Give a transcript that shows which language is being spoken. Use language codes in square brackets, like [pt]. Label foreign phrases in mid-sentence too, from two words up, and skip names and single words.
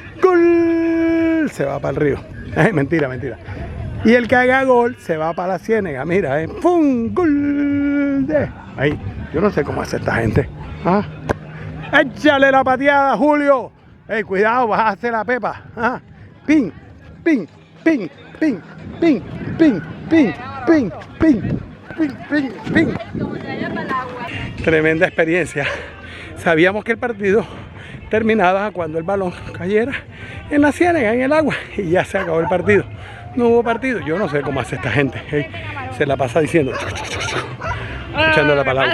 [es] ¡Gol! Se va para el río. Mentira. Y el que haga gol se va para la ciénaga. Mira, ¡pum! ¡Gol! Ahí. Yo no sé cómo hace esta gente. ¿Ah? ¡Échale la pateada, Julio! ¡Ey, cuidado! Vas a hacer la pepa. ¿Ah? ¡Ping! ¡Ping! ¡Ping! ¡Ping! ¡Ping! ¡Ping! ¡Ping! ¡Ping! ¡Ping! ¡Ping! ¡Ping! ¡Ping! Tremenda experiencia. Sabíamos que el partido terminaba cuando el balón cayera en la ciénaga, en el agua, y ya se acabó el partido. No hubo partido. Yo no sé cómo hace esta gente. Se la pasa diciendo. Echando la palabra.